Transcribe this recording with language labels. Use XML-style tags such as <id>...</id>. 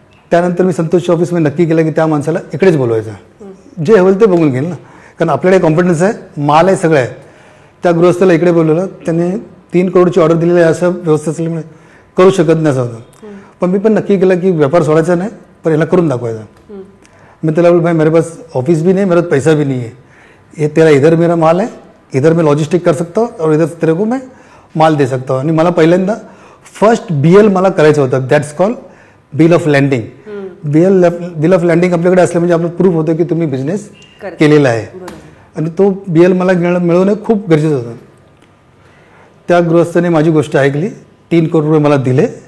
<mr>त्यानंतर मी संतोषच्या ऑफिसमध्ये नक्की केलं की त्या माणसाला इकडेच बोलवायचं, जे होईल ते बघून घेईल ना. कारण आपल्याकडे कॉन्फिडन्स आहे, माल आहे, सगळं आहे. त्या गृहस्थाला इकडे बोलवलं, त्याने 3 करोडची ऑर्डर दिलेली आहे, असं व्यवस्था असल्यामुळे करू शकत नाही असं होतं. पण मी पण नक्की केलं की व्यापार सोडायचा नाही, पण याला करून दाखवायचा.</mr> <hi>मैं</hi> <mr>त्याला बोल</mr> <hi>भाई मेरे पास ऑफिस भी नहीं, मेरे पास पैसा भी नहीं है, ये तेरा इधर मेरा माल है, इधर मैं लॉजिस्टिक कर सकता हूँ और इधर तेरे को मैं माल दे सकता हूँ.</hi> <mr>आणि मला पहिल्यांदा फर्स्ट BL मला करायचं होतं,</mr> <en>That's call bill of landing.</en> <mr>Bill of landing आपल्याकडे असलं म्हणजे आपलं प्रूफ होतं की तुम्ही बिझनेस केलेला आहे. आणि तो BL मला मिळवणं खूप गरजेचं होतं. त्या गृहस्थाने माझी गोष्ट ऐकली, 3 कोटी रुपये मला दिले.</mr>